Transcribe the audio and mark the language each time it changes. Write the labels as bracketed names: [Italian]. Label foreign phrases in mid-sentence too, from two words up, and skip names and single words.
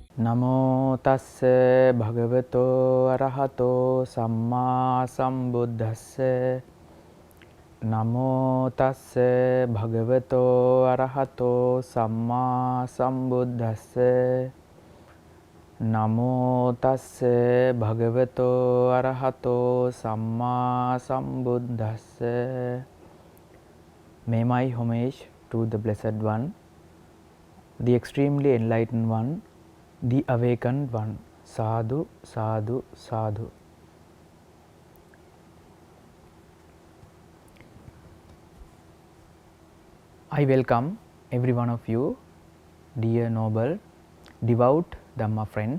[Pali] නමෝ තස්ස භගවතෝ අරහතෝ සම්මා සම්බුද්දස්ස නමෝ තස්ස භගවතෝ අරහතෝ සම්මා සම්බුද්දස්ස නමෝ තස්ස භගවතෝ අරහතෝ සම්මා සම්බුද්දස්ස. [English] May my homage to the Blessed One, the extremely enlightened one, the awakened one. [Pali] Sadhu, sadhu, sadhu. [English] I welcome every one of you, dear noble, devout Dhamma friends.